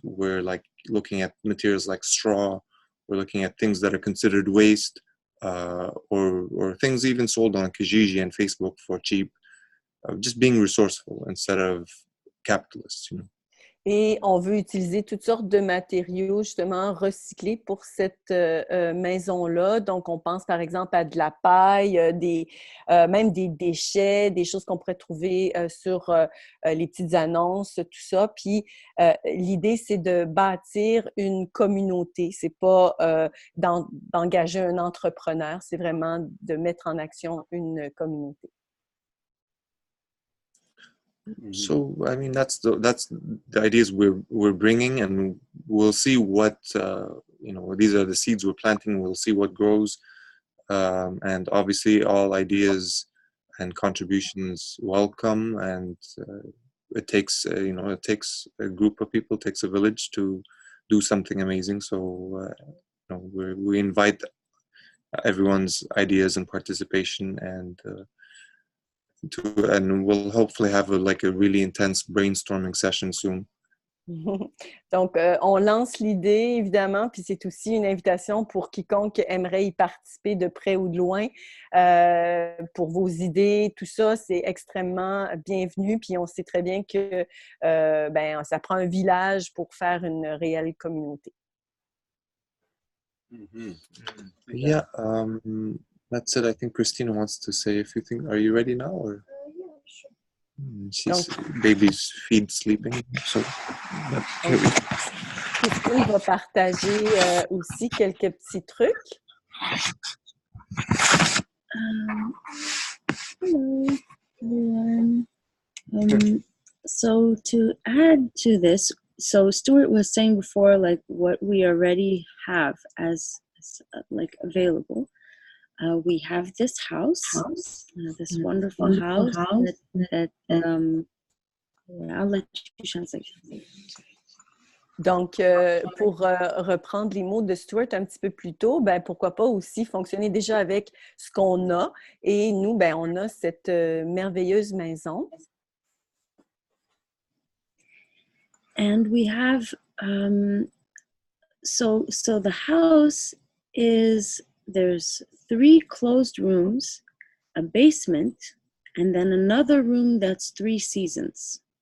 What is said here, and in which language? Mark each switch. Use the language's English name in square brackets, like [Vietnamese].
[English] We're like looking at materials like straw. We're looking at things that are considered waste. Or things even sold on Kijiji and Facebook for cheap, just being resourceful instead of capitalists, you know. [French] Et on veut utiliser toutes sortes de matériaux justement recyclés pour cette maison-là. Donc, on pense par exemple à de la paille, même des déchets, des choses qu'on pourrait trouver sur les petites annonces, tout ça. Puis, l'idée, c'est de bâtir une communauté. C'est pas d'engager un entrepreneur, c'est vraiment de mettre en action une communauté. [English] So I mean that's the ideas we're bringing, and we'll see what you know. These are the seeds we're planting. We'll see what grows, and obviously all ideas and contributions welcome. And it takes you know, it takes a group of people, it takes a village to do something amazing. So you know, we invite everyone's ideas and participation, and we'll hopefully have a really intense brainstorming session soon. Donc, on lance l'idée, évidemment, puis c'est aussi une invitation pour quiconque aimerait y participer de près ou de loin. Pour vos idées, tout ça, c'est extrêmement bienvenu, puis on sait très bien que ça prend un village pour faire une réelle communauté. Yeah, that's it. I think Christina wants to say a few things. Are you ready now? Or? Yeah, sure. She's baby's feed sleeping. So [French] Christine va partager aussi quelques petits trucs. [English] Hello, everyone. So to add to this, so Stuart was saying before, like what we already have as like available. We have this house, this wonderful house that I'll let you translate. [French] Donc, pour reprendre les mots de Stuart un petit peu plus tôt, pourquoi pas aussi fonctionner déjà avec ce qu'on a. Et nous, on a cette merveilleuse maison. [English] And we have, so the house is, there's 3 closed rooms, a basement, and then another room that's 3 seasons.